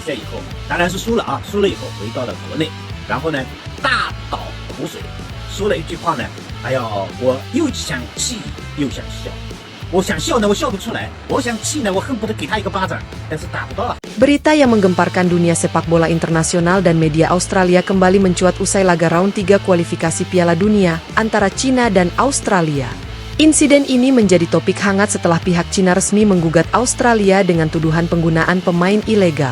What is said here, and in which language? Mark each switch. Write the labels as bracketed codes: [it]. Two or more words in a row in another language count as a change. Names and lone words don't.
[zh] 赛以后，当然是输了啊，输了以后回到了国内，然后呢大倒苦水，说了一句话呢，哎呀，我又想气又想笑，我想笑呢我笑不出来，我想气呢我恨不得给他一个巴掌，但是打不到啊。 [id] Berita yang menggemparkan dunia sepak bola internasional dan media Australia kembali mencuat usai laga round 3 kualifikasi Piala Dunia antara Cina dan Australia. Insiden ini menjadi topik hangat setelah pihak Cina resmi menggugat Australia dengan tuduhan penggunaan pemain ilegal.